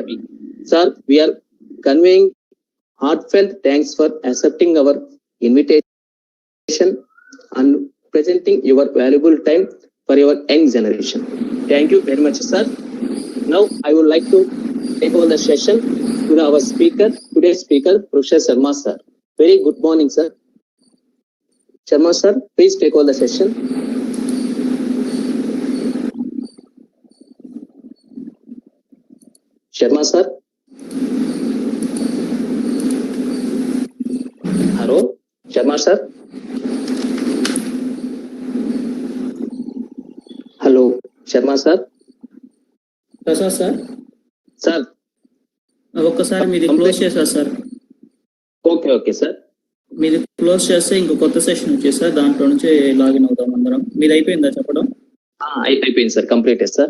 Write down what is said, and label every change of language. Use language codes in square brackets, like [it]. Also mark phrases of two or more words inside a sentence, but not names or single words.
[en] Sir, we are conveying heartfelt thanks for accepting our invitation and presenting your valuable time for your young generation. Thank you very much, sir. Now I would like to take over the session to our speaker, today's speaker, Professor Sarma, sir. Very good morning, sir. Sarma, sir, please take over the session. Sarma, sir. Hello, Sarma, sir. Hello, Sarma, sir. [te] ప్రసాద్ సార్ [en] Sir. [te] ఒక్కసారి మీది క్లోజ్ చేశారు సార్. [en] okay okay sir. [te] మీది క్లోజ్ చేస్తే ఇంకో కొత్త సెషన్ వచ్చేసి సార్, దాంట్లో నుంచి లాగిన్ అవుతాం అందరం. మీది అయిపోయిందా చెప్పడం? అయిపోయింది సార్, [en] complete sir.